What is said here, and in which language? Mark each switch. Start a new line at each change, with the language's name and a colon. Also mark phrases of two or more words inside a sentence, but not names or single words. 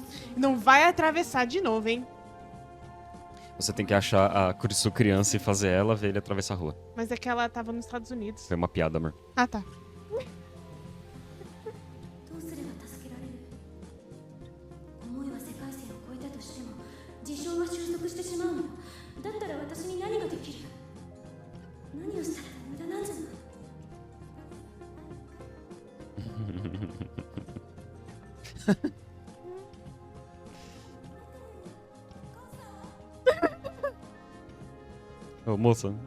Portuguese: Não vai atravessar de novo, hein? Você tem que achar a sua criança e fazer ela ver ele atravessar a rua. Mas é que ela tava nos Estados Unidos. Foi uma piada, amor. Ah, tá.
Japanese: どうすれば助けられる？思いは世界線を越えたとしても事象は収束してしまうの。だったら私に何ができる？何をしたら無駄なんじゃない？
Portuguese: Ô, moça.